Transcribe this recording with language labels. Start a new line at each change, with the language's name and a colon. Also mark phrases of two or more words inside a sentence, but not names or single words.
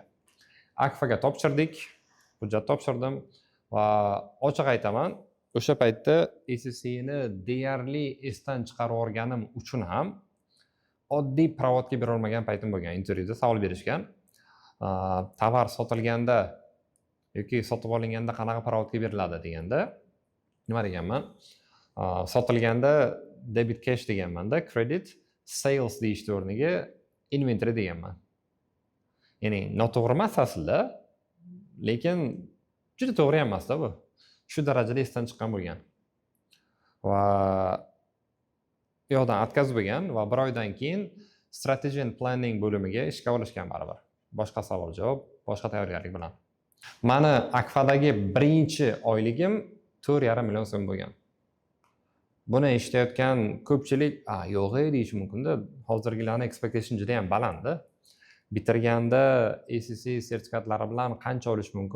Uzbek: AKFAga topshirdik, hujjat topshirdim va ochiq aytaman, o'sha paytda ACCni deyarli esdan chiqarib o'rganim uchun ham oddiy pravodga bera olmagan paytim bo'lgan. Intervyuda savol berishgan. Tovar sotilganda yoki sotib olinganda qanaqa pravodga beriladi deganda nima deganman? Sotilganda
English: debit cash
Uzbek: deganmanda,
English: credit sales
Uzbek: deyishning o'rniga inventory deganman. Ya'ni noto'g'ri emas aslida, lekin juda to'g'ri ham emas-da bu. Shu darajada esdan chiqqan bo'lgan. Va u yoqdan отказ bo'lgan va 1 oydan keyin
English: strategy and planning
Uzbek: bo'limiga ishga olishgan baribir. Boshqa savol-javob, boshqa tayyorgarlik bilan. Meni AKFAdagi birinchi oyligim 4,5 million so'm bo'lgan. Buni eshitayotgan ko'pchilik, yo'g'e deyishi mumkin-da. Hozirgilarning expectation juda ham balandda. Bitirganda ACC sertifikatlari bilan qancha olish mumkin?